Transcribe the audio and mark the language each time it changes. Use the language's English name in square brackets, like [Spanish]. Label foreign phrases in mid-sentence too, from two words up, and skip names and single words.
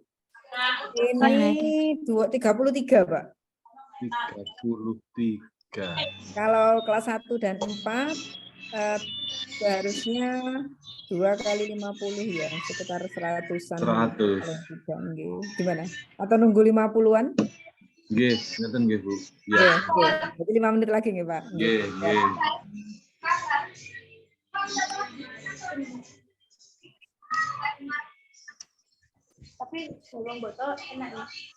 [Indonesian] Ini 33, Pak. 33. Kalau kelas 1 dan 4, seharusnya 2 kali 50 ya, sekitar 100-an. 100. Gimana? Atau nunggu 50-an? [Javanese] Nggih, ngeten nggih, Bu. [Indonesian] Ya. Jadi 5 menit lagi nggih, Pak. [Javanese] Nggih, nggih. [Indonesian] Tapi sebelum botol enak nih.